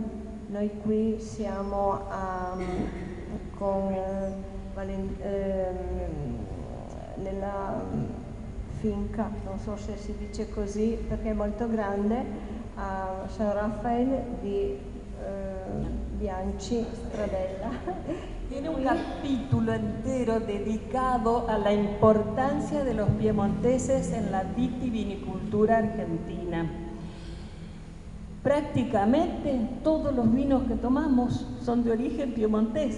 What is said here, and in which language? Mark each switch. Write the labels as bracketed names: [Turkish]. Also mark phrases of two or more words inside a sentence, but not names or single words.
[Italian] Noi qui siamo nella finca, non so se si dice così perché è molto grande, a San Rafael di Bianchi Stradella. [Spanish] Tiene un capítulo entero dedicado a la importancia de los piemonteses en la vitivinicultura argentina. Prácticamente todos los vinos que tomamos son de origen piemontés.